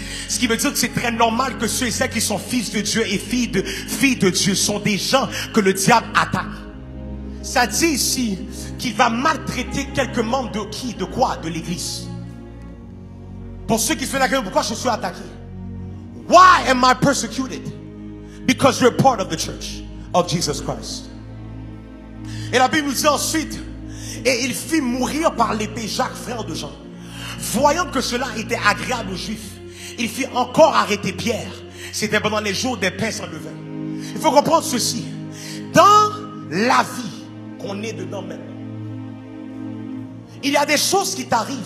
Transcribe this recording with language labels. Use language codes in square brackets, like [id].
[fr] Ce qui veut dire que c'est très normal que ceux et celles qui sont fils de Dieu et filles de Dieu sont des gens que le diable attaque. Ça dit ici qu'il va maltraiter quelques membres de qui? De quoi? De l'église. Pour ceux qui se font la question, pourquoi je suis attaqué? [en] Why am I persecuted? Because you're part of the church of Jesus Christ. [fr] Et la Bible nous dit ensuite, et il fit mourir par l'épée Jacques, frère de Jean. Voyant que cela était agréable aux Juifs, il fit encore arrêter Pierre. C'était pendant les jours des pains sans levain. Il faut comprendre ceci. Dans la vie qu'on est dedans maintenant, il y a des choses qui t'arrivent.